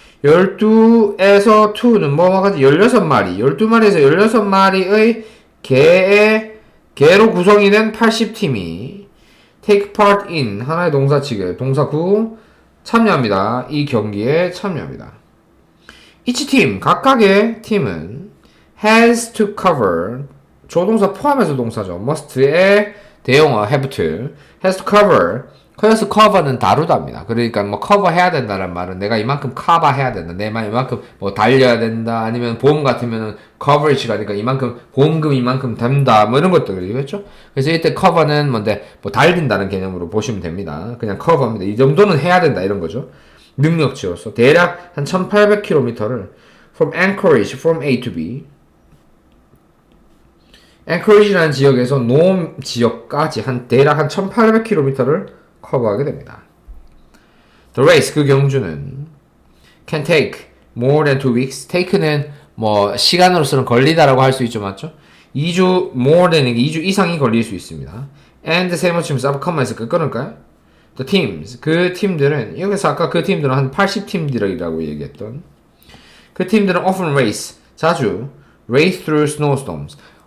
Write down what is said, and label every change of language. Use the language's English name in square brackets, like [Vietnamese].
[Korean] 12에서 2는 뭐뭐가지 16마리 12마리에서 16마리의 개로 구성이 된 80팀이 [English] take part in [Korean] 하나의 동사 취급 동사 구 참여합니다. 이 경기에 참여합니다. [English] each team [Korean] 각각의 팀은 [English] has to cover [Korean] 조동사 포함해서 동사죠. must의 대용어 [English] have to has to cover [Korean] 그래서 cover는 다루다입니다. 그러니까 뭐 cover 해야 된다는 말은 내가 이만큼 커버 해야 된다. 내가 이만큼 뭐 달려야 된다. 아니면 보험 같으면은 coverage가 그러니까 이만큼 보험금 이만큼 된다. 뭐 이런 것들이겠죠. 그래서 이때 cover는 뭔데 뭐 달린다는 개념으로 보시면 됩니다. 그냥 cover입니다. 이 정도는 해야 된다 이런 거죠. 능력치로서 대략 한 1,800km를 [English] from Anchorage from A to B [Korean] Anchorage라는 지역에서 노 지역까지 대략 한 1,800km를 커버하게 됩니다. [English] The race, [Korean] 그 경주는 [English] can take more than 2 weeks. [Korean] take는 뭐 시간으로서는 걸리다라고 할 수 있죠, 맞죠? 2주 [English] more than [Korean] 2주 이상이 걸릴 수 있습니다. and 세모치면서 앞에 컴마에서 끊을까요? [English] The teams, [Korean] 그 팀들은 여기서 아까 그 팀들은 한 80팀들이라고 얘기했던 그 팀들은 [English] often race, [Korean] 자주 [English] race through snowstorms.